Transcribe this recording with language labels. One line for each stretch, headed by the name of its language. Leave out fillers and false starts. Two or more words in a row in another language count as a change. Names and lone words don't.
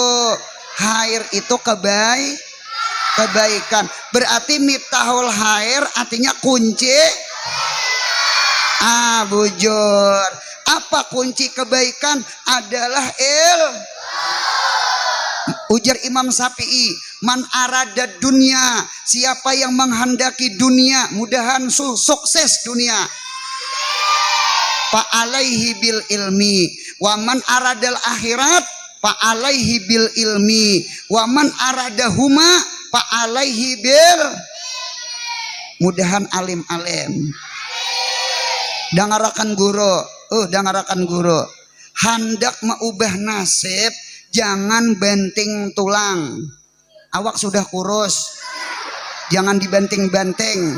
Indonesian: Khair itu kebaikan. Berarti
Arabic: مفتاح الخير
Indonesian: artinya kunci. Bujur. Apa kunci kebaikan? Adalah ujar Imam Syafi'i,
Arabic: من أراد الدنيا,
Indonesian: siapa yang menghendaki dunia, mudahan sukses dunia.
Arabic: فعليه بالعلم ومن أراد الآخرة فعليه بالعلم ومن أرادهما فعليه بـ ilmi, wa man aradahuma, fa alaihi bil.
Banjar: Mudahan alim-alim. Dangarakan guru, dangarakan guru.
Indonesian: Hendak mengubah nasib Jangan banting tulang. Awak sudah kurus, jangan dibanting-banting.